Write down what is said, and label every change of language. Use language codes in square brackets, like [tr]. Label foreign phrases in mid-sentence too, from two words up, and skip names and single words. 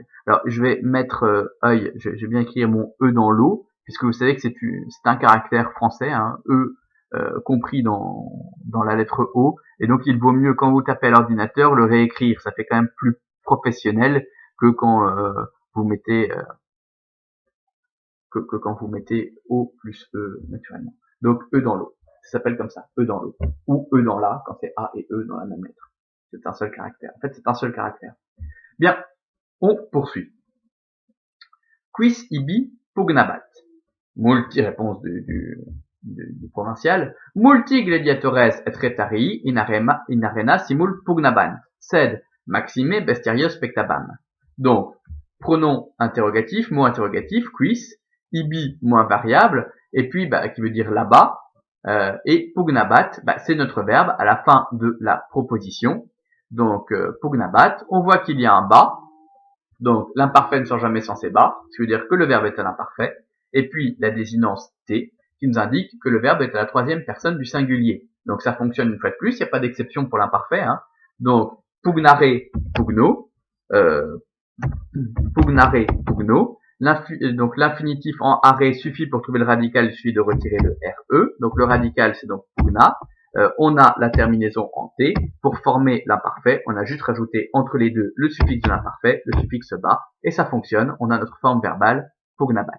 [fr] Alors, je vais mettre œil. Je vais bien écrire mon E dans l'eau, puisque vous savez que c'est un caractère français, E compris dans la lettre O, et donc il vaut mieux quand vous tapez à l'ordinateur le réécrire, ça fait quand même plus professionnel que quand vous mettez que quand vous mettez O plus E naturellement. Donc E dans l'eau, ça s'appelle comme ça, E dans l'eau, ou E dans la quand c'est A et E dans la même lettre. C'est un seul caractère. En fait, c'est un seul caractère. Bien, on poursuit. [la] Quis ibi pugnabat? [fr] Multi réponse du provincial. [la] Multi gladiatores et retarii in arena simul pugnabant, sed maxime bestiarios spectabam. [fr] Donc, pronom interrogatif, mot interrogatif, [la] quis, ibi, [fr] mot invariable, et puis qui veut dire là-bas, et pugnabat, c'est notre verbe à la fin de la proposition. Donc, pugnabat, on voit qu'il y a un bas, donc l'imparfait ne sort jamais sans ses bas, ce qui veut dire que le verbe est à l'imparfait, et puis la désinence t, qui nous indique que le verbe est à la troisième personne du singulier. Donc ça fonctionne une fois de plus, il n'y a pas d'exception pour l'imparfait. Hein. Donc, [la] pugnare, pugno, pugnare, pugno. [fr] Donc l'infinitif en arrêt suffit pour trouver le radical, il suffit de retirer le RE. Donc le radical, c'est donc pugna. On a la terminaison en T. Pour former l'imparfait, on a juste rajouté entre les deux le suffixe de l'imparfait, le suffixe bas, et ça fonctionne. On a notre forme verbale, pugnabat.